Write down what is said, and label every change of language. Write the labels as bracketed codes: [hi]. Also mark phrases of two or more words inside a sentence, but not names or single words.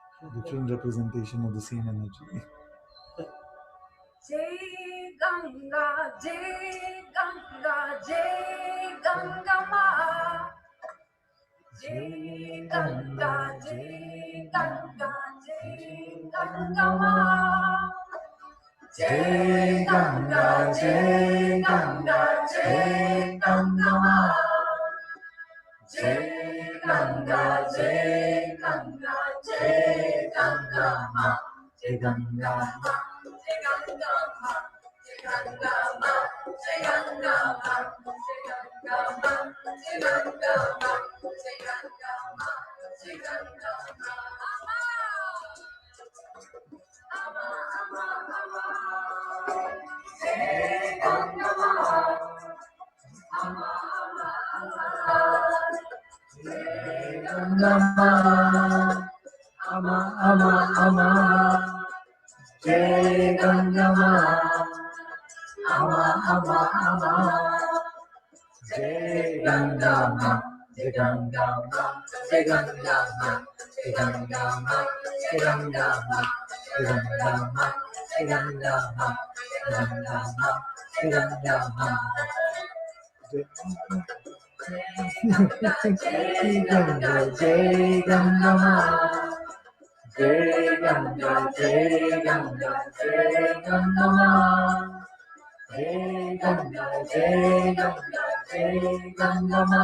[en] different representation of the same energy. [hi] जय गंगा, जय गंगा, जय गंगा माँ. जय गंगा, जय गंगा, जय गंगा माँ. जय गंगा, जय गंगा, जय गंगा माँ. जय गंगा, जय गंगा, जय गंगा माँ. जय गंगा माँ, जय गंगा माँ, जय गंगा माँ, जय गंगा माँ, जय गंगा माँ, जय गंगा माँ, जय गंगा माँ, जय गंगा माँ. Ama, ama, ama, ama. जय गंगा माँ। अमा, अमा, अमा. जय गंगा माँ। अमा, अमा, अमा. जय गंगा माँ। अमा, अमा, अमा. जय गंगा माँ। जय गंगा माँ. जय गंगा माँ। जय गंगा माँ। जय गंगा माँ. जय गंगा माँ। जय गंगा माँ। जय गंगा माँ. जय गंगा माँ. जय गंगा, जय गंगा माँ. जय गंगा, जय गंगा, जय गंगा माँ. जय गंगा, जय गंगा, जय गंगा माँ.